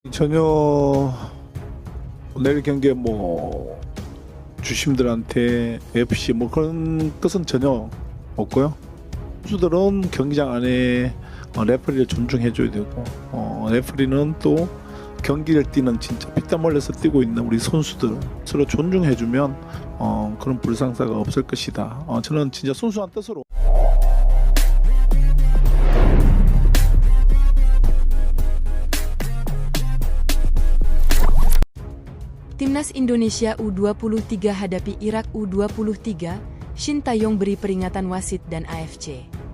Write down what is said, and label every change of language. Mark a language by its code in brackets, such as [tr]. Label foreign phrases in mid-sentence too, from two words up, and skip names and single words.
[ko] 전혀 내일 경기에 뭐 주심들한테 FC 뭐 그런 뜻은 전혀 없고요. 선수들은 경기장 안에 레프리를 존중해줘야 되고 레프리는 또 경기를 뛰는 진짜 피땀 흘려서 뛰고 있는 우리 선수들 서로 존중해주면 그런 불상사가 없을 것이다. 저는 진짜 순수한 뜻으로. [id] Timnas Indonesia U23 hadapi Irak U23, Shin Tae-yong beri peringatan wasit dan AFC.